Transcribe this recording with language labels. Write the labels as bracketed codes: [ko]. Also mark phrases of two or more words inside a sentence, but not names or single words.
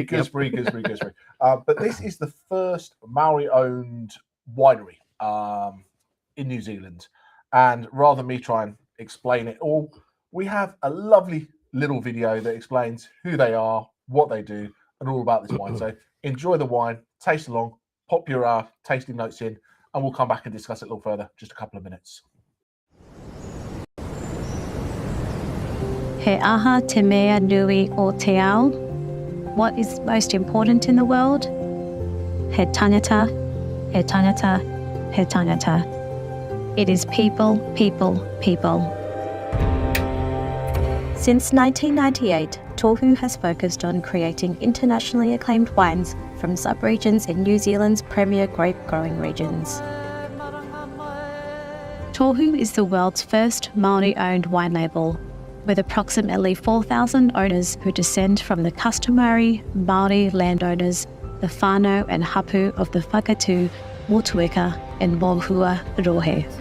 [en] But this is the first Maori-owned winery in New Zealand, and rather than me try and explain it all, we have a lovely little video that explains who they are, what they do, and all about this wine. So enjoy the wine, taste along, pop your tasting notes in, and we'll come back and discuss it a little further. Just a couple of minutes. [mi] He aha te mea nui o te ao. [en] What is most important in the world? [mi] He tangata, he tangata, he tangata. [en] It is people, people, people. Since 1998, Tohu has focused on creating internationally acclaimed wines from sub-regions in New Zealand's premier grape-growing regions. Tohu is the world's first Māori-owned wine label, with approximately 4,000 owners who descend from the customary Māori landowners, the whānau and hapu of the Whakatū, Motueka and Mohua Rohe.